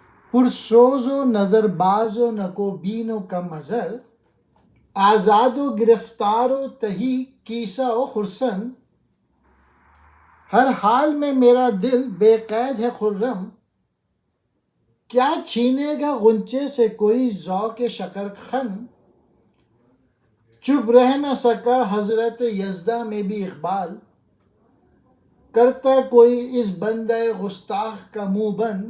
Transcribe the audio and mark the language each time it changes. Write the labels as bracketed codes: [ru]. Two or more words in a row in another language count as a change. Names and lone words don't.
[ur] پرسوز و نظر باز و نکو بین و کم نظر، آزاد و گرفتار و تہی کیسا و خرسن، ہر حال میں میرا دل بے قید ہے خرم، کیا چھینے گا غنچے سے کوئی ذوق شکر خن، چپ رہ نہ سکا حضرت یزداں میں بھی اقبال، کرتا کوئی اس بندہ گستاخ کا منہ بند۔